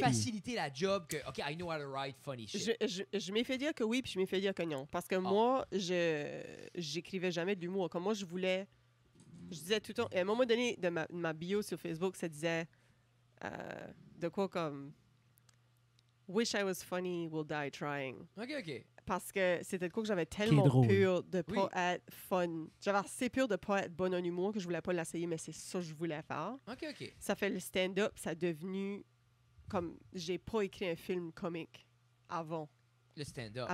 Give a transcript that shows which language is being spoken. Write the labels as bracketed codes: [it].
[fr] facilité la job que, [en] OK, I know how to write funny shit. [fr] Je m'ai fait dire que oui, puis je m'ai fait dire que non. Parce que moi, j'écrivais jamais de l'humour. Comme moi, je disais tout le temps... À un moment donné, de ma bio sur Facebook, ça disait de quoi comme... [en] Wish I was funny, will die trying. OK. [fr] Parce que c'était de quoi que j'avais tellement drôle. peur de pas Oui. être fun. J'avais assez peur de pas être bonne en humour que je voulais pas l'essayer, mais c'est ça que je voulais faire. [en] OK. [fr] Ça fait le stand-up, ça a devenu comme... J'ai pas écrit un film comique avant Le stand-up.